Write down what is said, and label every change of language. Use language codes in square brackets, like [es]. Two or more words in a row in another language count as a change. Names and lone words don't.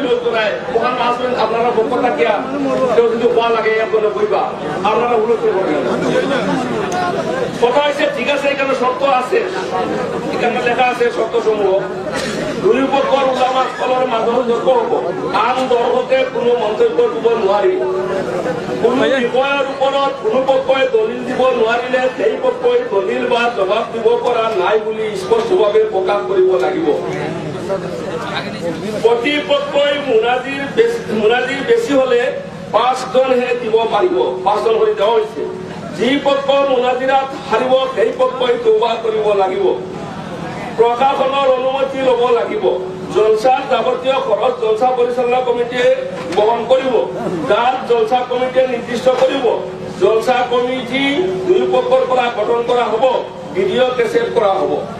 [bn] নাই ওখানে আসবেন আপনারা পক্ষ থাকিয়া কেউ যদি হওয়া লাগে এখানে বইবা আপনারা উপস্থিত করবেন কথা হয়েছে ঠিক আছে এখানে শর্ত আছে এখানে লেখা আছে শর্ত সমূহ দুই পক্ষর উলামা সকলের মাধ্যমে যোগ্য হব আন [as] দর্শকে কোনো মন্তব্য দিব নোৱাৰি কোনো বিষয়ের ওপৰত কোনো পক্ষই দলিল দিব নোৱাৰিলে সেই পক্ষই দলিল বা জবাব দিব পৰা নাই বুলি স্পষ্টভাৱে প্ৰকাশ কৰিব লাগিব প্ৰতিপক্ষই মুনাজিৰ বেছি হলে 5 জনহে দিব পাৰিব 5 জন কৰি দেওয়া হৈছে যি পক্ষ মুনাজিৰাত হাৰিব সেই পক্ষই তৌবা কৰিব লাগিব প্ৰশাসনৰ অনুমতি ল'ব লাগিব জলসাৰ যাৱতীয় খৰচ জলসা পৰিচালনা কমিটিয়ে বহন কৰিব যাৰ জলসা কমিটিয়ে নিৰ্দিষ্ট কৰিব জলসা কমিটি দুই পক্ষৰ পৰা গঠন কৰা হ'ব [en] video cassette [as] কৰা হ'ব